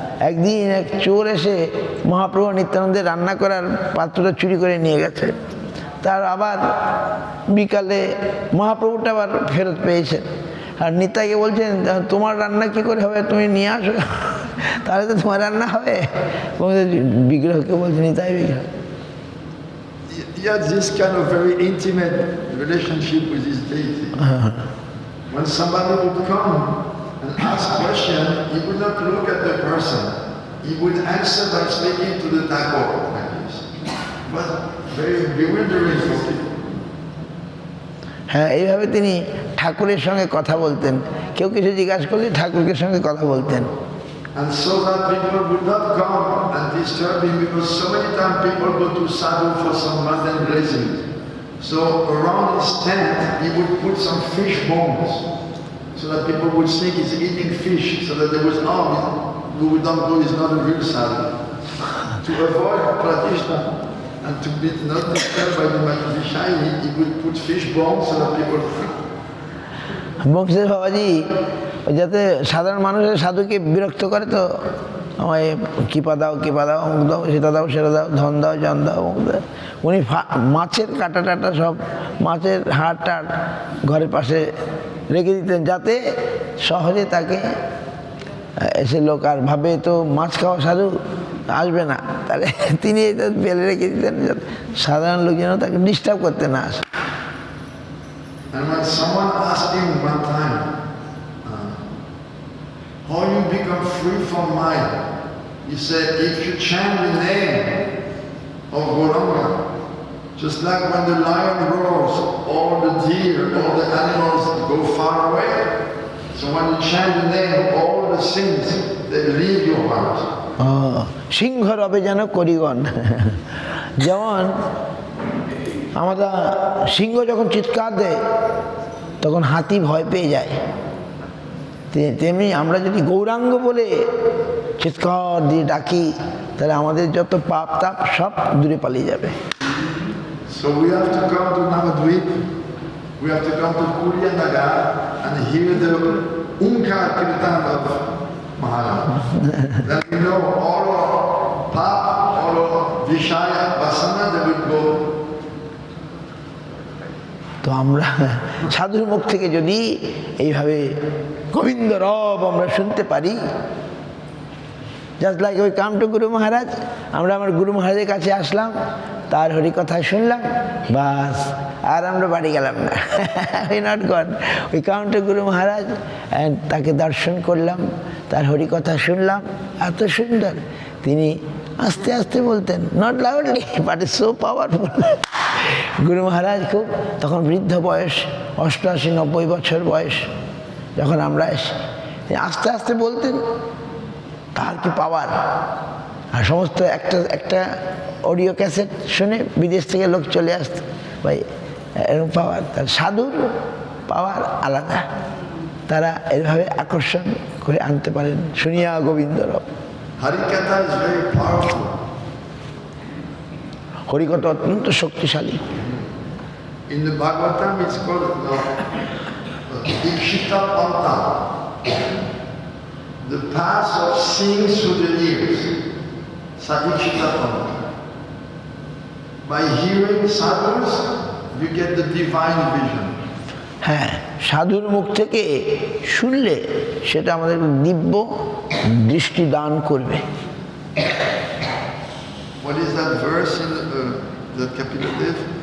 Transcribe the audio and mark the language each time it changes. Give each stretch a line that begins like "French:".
Bangla: একদিন এক চোর এসে মহাপ্রভু নিত্যানন্দের রান্না করার পাত্রটা চুরি করে নিয়ে গেছে। তার আবার বিকালে মহাপ্রভুটা আবার ফেরত পেয়েছেন, আর নিতাইকে বলছেন তোমার রান্না কি করে হবে, তুমি নিয়ে আসো, তাহলে তো তোমার রান্না হবে। বিগ্রহকে বলছে, নিতাই বিগ্রহ।
English: He had this kind of very intimate relationship with his deity. When somebody would come and ask question, he would not look at the person. He would answer by speaking to the Thakur like this. It was very bewildering for people.
Bangla: হ্যাঁ, এইভাবে তিনি ঠাকুরের সঙ্গে কথা বলতেন। কেউ কিছু জিজ্ঞাসা করলে ঠাকুরের সঙ্গে কথা বলতেন।
English: And so that people would not come and disturb him, because so many times people go to sadhu for some mundane blessings. So around his tent, he would put some fish bones, so that people would think he's eating fish, so that there was who would not go, is not a real sadhu. To avoid pratishta and to be not disturbed by the Vishai, he would put fish bones so that people.
Bangla: Banshidhar বাবাজি যাতে সাধারণ মানুষের সাধুকে বিরক্ত করে, তো আমায় কৃপা দাও অমুক দাও সেটা দাও সেটা দাও, ধন দাও জন দাও অমুক দাও। উনি মাছের কাটা টাটা সব মাছের হাড় টাড় ঘরের পাশে রেখে দিতেন, যাতে সহজে তাকে এসে লোক আর ভাবে তো মাছ খাওয়া সাধু আসবে না, তাহলে তিনি এটা ফেলে রেখে দিতেন যাতে সাধারণ লোক যেন তাকে ডিস্টার্ব করতে না আসে।
English: And when someone asked him one time, how you become free from mind, he said, if you chant the name of Gauranga, just like when the lion roars, all the deer, all the animals go far away. So when you chant the name, all the sins, they leave your heart.
Bangla: সিংহ রবে যেন করিগণ। যেমন আমরা সিংহ যখন চিৎকার দেয় তখন হাতি ভয় পেয়ে যায়, তেমনি আমরা যদি গৌরাঙ্গ বলে চিৎকার দিয়ে ডাকি তাহলে আমাদের যত পাপ তাপ সব দূরে পালিয়ে যাবে।
English: So we have to come to Navadvip, we have to come to Kuryanagar and hear the Unkar Kirtan of Maharaj. Then we know all our pap, all our Vishaya, Vasana, they will go.
Bangla: তো আমরা সাধুর মুখ থেকে যদি এইভাবে গোবিন্দ রব আমরা শুনতে পারি,
English: just like ওই come to
Bangla: গুরু মহারাজ, আমরা আমার গুরু মহারাজের কাছে আসলাম, তার হরিকথা শুনলাম, বাস আর আমরা বাড়ি গেলাম না।
English: we not gone, we come to
Bangla: Guru Maharaj
English: and
Bangla: তাকে দর্শন করলাম, তার হরিকথা শুনলাম, এত সুন্দর। তিনি আস্তে আস্তে বলতেন,
English: Not loudly but is so powerful.
Bangla: গুরু মহারাজ খুব তখন বৃদ্ধ বয়স, 88-90 বছর বয়স, যখন আমরা এসে আস্তে আস্তে বলতেন, তার কি পাওয়ার। আর সমস্ত একটা অডিও ক্যাসেট শুনে বিদেশ থেকে লোক চলে আসত, ভাই এরকম পাওয়ার। তার সাধুর পাওয়ার আলাদা, তারা এভাবে আকর্ষণ করে আনতে পারেন। শুনিয়া গোবিন্দরব।
English: Harikatha is very powerful.
Bangla: হরিকথা অত্যন্ত শক্তিশালী।
English: In the Bhagavatam it's called Ikshita Panta, the path of seeing through the ears. Sadikshita Panta. By hearing sadhus, you get the divine vision.
Bangla: হ্যাঁ, সাধুর মুখ থেকে শুনলে সেটা আমাদের দিব্য দৃষ্টি দান করবে।
English: What is that verse in that Kapildev?